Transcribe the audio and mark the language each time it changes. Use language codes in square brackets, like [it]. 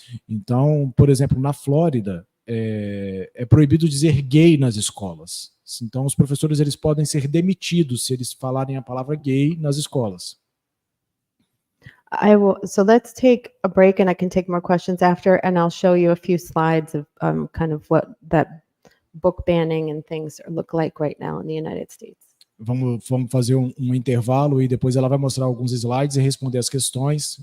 [pt] Então, por exemplo, na Flórida, é proibido dizer gay nas escolas. Então, os professores eles podem ser demitidos se eles falarem a palavra gay nas escolas. [en] I will. So let's take a break, and I can take more questions after, and I'll show you a few slides of kind of what that book banning and things look like right now in the United States. [pt] Vamos fazer um intervalo e depois ela vai mostrar alguns slides e responder as questões.